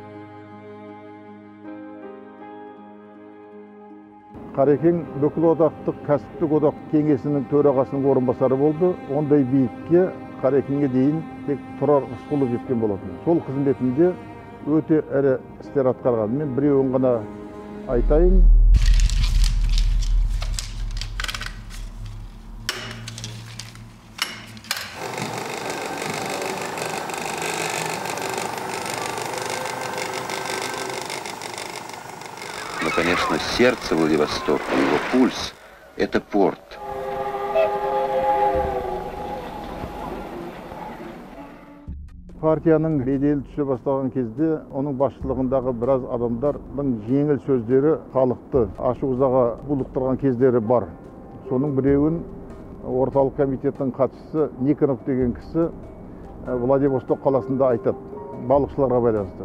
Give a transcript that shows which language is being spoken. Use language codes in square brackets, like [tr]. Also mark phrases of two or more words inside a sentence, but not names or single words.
[kk] Қарекең бүкіл одақтық кәсіптік одақ кеңесінің төрағасының орынбасары болды. Ондай биікке Қарекеңге дейін тек Тұрар Рысқұлов жеткен болатын. Сол қызметінде өте ірі істер атқарған. Мен біреуін ғана айтайын. [ru] Но, конечно, сердце Владивостока, его пульс – это порт. [kk] Партияның беделі түсе бастаған кезде, оның басшылығындағы біраз адамдардың жеңіл сөздері халықты ашу-ызаға булықтырған кездері бар. Соның біреуін орталық комитеттің хатшысы Никонов деген кісі Владивосток қаласында айтады, балықшыларға байланысты.